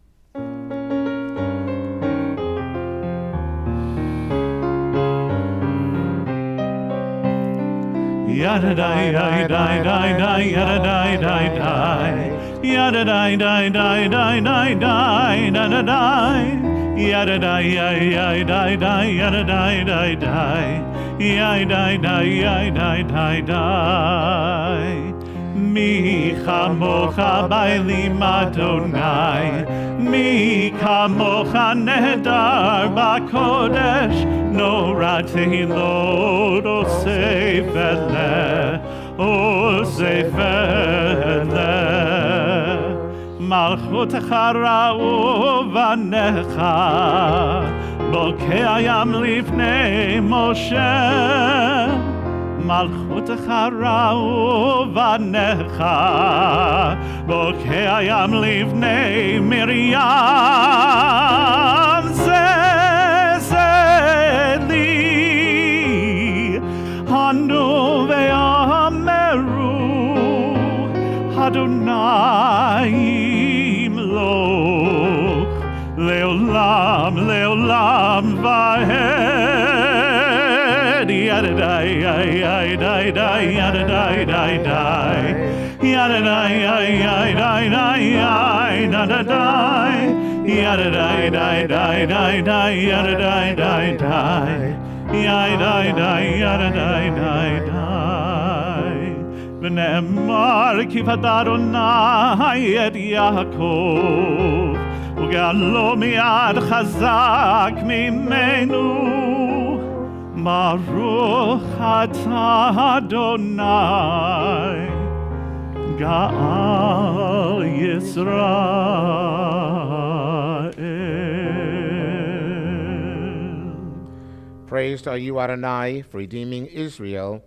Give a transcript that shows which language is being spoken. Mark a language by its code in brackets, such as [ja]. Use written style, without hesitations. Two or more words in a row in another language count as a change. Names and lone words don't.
[he] Yada die die die die die yada die die die yada die die die die die die da da die Yada die, yada die, die, yada die, die, die. Yada die, yada die, die. מי כמוכה באלים אדוני מי כמוכה נאדר בקודש, נורא תהילות עושה פלא עושה פלא. מלכותך ראו בניך בוקע ים לפני משה. מלכותך ראו בניך בוקע ים לפני מרים. זה אלי ענו ואמרו אדוני ימלוך לעולם לעולם ועד. Yada die, yada die, yada die, die, die. Yada die, yada die, yada die. Yada die, die, die, die, die, yada die, die, die. Yada die, yada die, die, die. ונאמר כי ואדוני את יעקב וגאלו מיד חזק ממנו. ברוך אתה אדוני גאל ישראל. [en] Praised are you, Adonai, for redeeming Israel.